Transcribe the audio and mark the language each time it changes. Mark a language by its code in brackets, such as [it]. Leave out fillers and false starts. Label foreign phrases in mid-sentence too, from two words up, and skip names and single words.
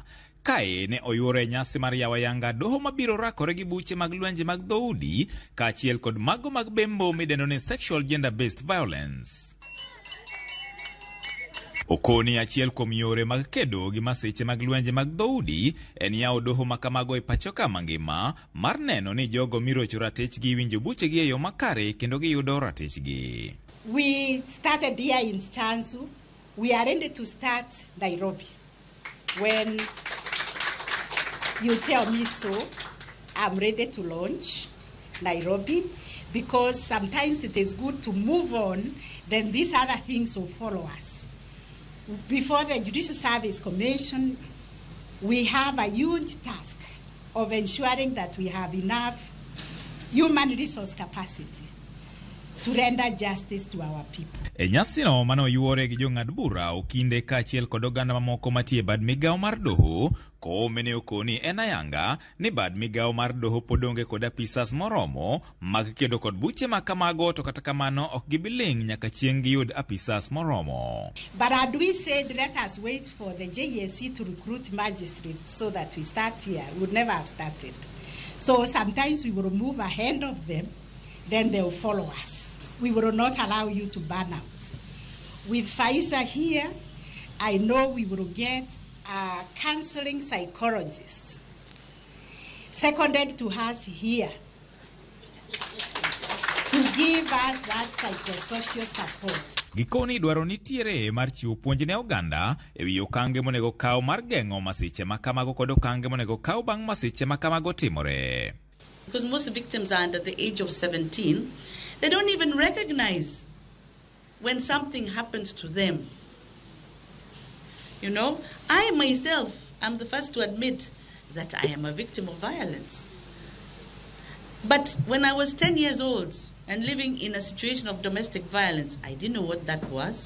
[luo] Kae ne oyuore nyasi mar yawo ayanga doho mabiro rakore gi buche mag lwenje mag dhoudi kaachiel kod mago mag bembo midendo ni [en] sexual gender based violence. [luo] Okoni achiel kuom yore mag kedo gi masiche mag lwenje mag dhoudi en yawo doho makamago e pacho ka mangima mar neno ni jogo mirocho ratichgi winjo buchegi e yo makare kendo giyudo ratichgi. [en] We started here in Shanzu. We are ready to start Nairobi. When you tell me so, I'm ready to launch Nairobi because sometimes it is good to move on, then these other things will follow us. Before the Judicial Service Commission, we have a huge task of ensuring that we have enough human resource capacity to render justice to our people. [luo] E nyasino mano yuore gi Jang'ad bura okinde kaachiel kod oganda mamoko matie bad migawo mar doho. Koome ne okoni en ayanga ni bad migawo mar doho podonge kod apisas moromo mag kedo kod buche makamago, to kata kamano ok gibiling nyaka chieng' giyud apisas moromo. [en] But had we said let us wait for the JSC to recruit magistrates so that we start here, we would never have started. So sometimes we will move ahead of them, then they will follow us. We will not allow you to burn out. With Faisa here, I know we will get counseling psychologists seconded to us here to give us that psychosocial support. [luo] Gikoni dwaro nitiere mar chiwo puonj ne oganda ewi okange monego kaw mar geng'o masiche makamago kod okange monego kaw bang' masiche makamago timore. [en] Because most victims are under the age of 17, they don't even recognize when something happens to them. You know, I myself am the first to admit that I am a victim of violence. But when I was 10 years old and living in a situation of domestic violence, I didn't know what that was.